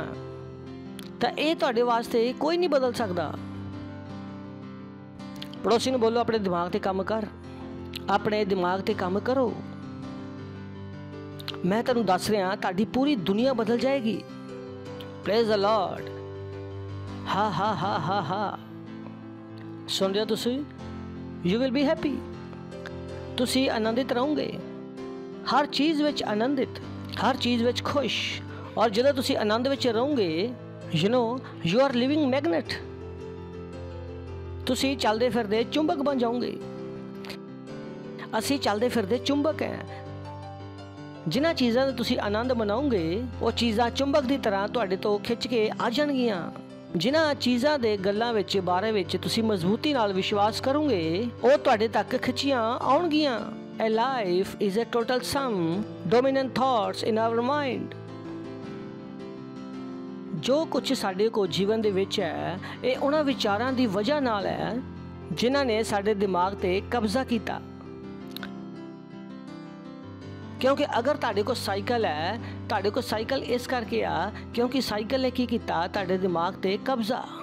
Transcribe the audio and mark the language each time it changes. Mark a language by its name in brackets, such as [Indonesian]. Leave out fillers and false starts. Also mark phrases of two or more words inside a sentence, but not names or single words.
[Hindi] तो ये [Punjabi] ਤੁਹਾਡੇ ਵਾਸਤੇ [Hindi] कोई नहीं बदल सकता। पड़ोसी ने बोलो अपने दिमाग ते काम कर, अपने दिमाग ते काम करो। [Punjabi] ਮੈਂ ਤੁਹਾਨੂੰ ਦੱਸ ਰਿਹਾ ਤੁਹਾਡੀ ਪੂਰੀ ਦੁਨੀਆ ਬਦਲ ਜਾਏਗੀ। [English] Praise the Lord, हा हा हा हा हा। [Hindi] सुन रहे हो तुसी? [English] You will be happy. [Hindi] तुसी आनंदित रहोगे, हर चीज़ विच आनंदित, हर चीज़ विच खुश। और जो तुसी आनंद विच रहोगे, [English] You know you are living magnet. [Hindi] तुसी चलते फिरदे चुंबक बन जाओगे। [Punjabi] ਅਸੀਂ ਚਲਦੇ ਫਿਰਦੇ ਚੁੰਬਕ ਹਾਂ। ਜਿਨ੍ਹਾਂ ਚੀਜ਼ਾਂ ਦਾ ਤੁਸੀਂ ਆਨੰਦ ਮਨਾਓਗੇ ਵੋ ਚੀਜ਼ਾਂ ਚੁੰਬਕ ਕੀ ਤਰ੍ਹਾਂ ਤੁਹਾਡੇ ਤੋਂ ਖਿੱਚ ਕੇ ਆ ਜਾਣਗੀਆਂ। ਜਿਨ੍ਹਾਂ ਚੀਜ਼ਾਂ ਦੇ ਗੱਲਾਂ ਵਿੱਚ ਬਾਰੇ ਵਿੱਚ ਤੁਸੀਂ ਮਜ਼ਬੂਤੀ ਨਾਲ ਵਿਸ਼ਵਾਸ ਕਰੋਗੇ ਵੋ ਤੁਹਾਡੇ ਤੱਕ ਖਿੱਚੀਆਂ ਆਉਣਗੀਆਂ। [English] A life is a total sum dominant thoughts in our mind. [Punjabi] ਜੋ ਕੁਝ ਸਾਡੇ ਕੋਲ ਜੀਵਨ ਦੇ ਵਿੱਚ ਹੈ ਇਹ ਉਹਨਾਂ ਵਿਚਾਰਾਂ ਦੀ ਵਜ੍ਹਾ ਨਾਲ ਹੈ ਜਿਨ੍ਹਾਂ ਨੇ ਸਾਡੇ ਦਿਮਾਗ ਤੇ ਕਬਜ਼ਾ ਕੀਤਾ। ਕਿਉਂਕਿ ਅਗਰ ਤੁਹਾਡੇ ਕੋਲ ਸਾਈਕਲ ਹੈ, ਤੁਹਾਡੇ ਕੋਲ ਸਾਈਕਲ ਇਸ ਕਰਕੇ ਆ ਕਿਉਂਕਿ ਸਾਈਕਲ ਨੇ ਕੀ ਕੀਤਾ, ਤੁਹਾਡੇ ਦਿਮਾਗ ਤੇ ਕਬਜ਼ਾ।